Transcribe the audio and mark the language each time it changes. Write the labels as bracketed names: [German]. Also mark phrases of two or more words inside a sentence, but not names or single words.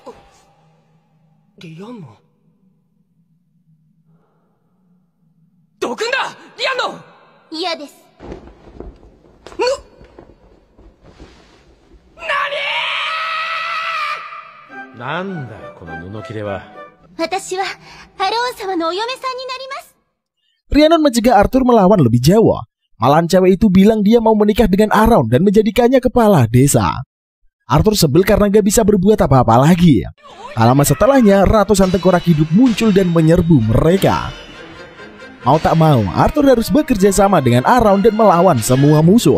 [Japanese] リアンノン、どくんだリアンノン。嫌です。なんだこの布切れは。私はアローン様のお嫁さんになります。 [Indonesian] Rhiannon mencegah Arthur melawan lebih jauh. Malahan cewek itu bilang dia mau menikah dengan Aron dan menjadikannya kepala desa. Arthur sebel karena gak bisa berbuat apa-apa lagi. Tak lama setelahnya, ratusan tengkorak hidup muncul dan menyerbu mereka. Mau tak mau, Arthur harus bekerja sama dengan Aron dan melawan semua musuh.